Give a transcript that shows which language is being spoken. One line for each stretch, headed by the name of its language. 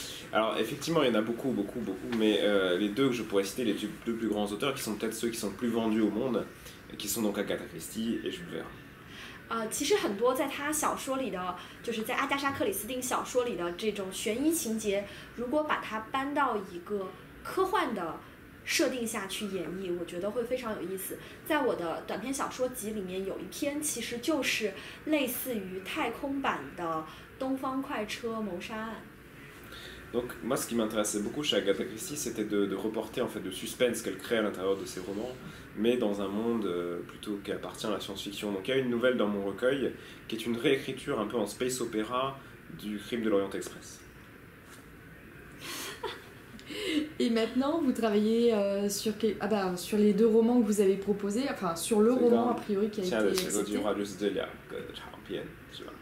French: Alors effectivement, il y en a beaucoup, mais les 2 que je pourrais citer, les 2 plus grands auteurs, qui sont peut-être ceux qui sont le plus vendus au monde, qui sont donc Agatha Christie et Jules Verne.
Chinese: 其实很多在他小说里的，就是在阿加莎·克里斯汀小说里的这种悬疑情节，如果把它搬到一个科幻的设定下去演绎，我觉得会非常有意思。在我的短篇小说集里面有一篇其实就是类似于太空版的《东方快车谋杀案》。
French: Donc moi ce qui m'intéressait beaucoup chez Agatha Christie c'était de reporter en fait le suspense qu'elle crée à l'intérieur de ses romans, mais dans un monde plutôt qui appartient à la science-fiction. Donc il y a une nouvelle dans mon recueil qui est une réécriture un peu en space opéra du Crime de l'Orient Express. Et maintenant vous travaillez sur les 2 romans que vous avez proposés, enfin sur le roman a priori qui a été accepté.
Chinese: 现在的写作计划就是这2个长篇，是吧？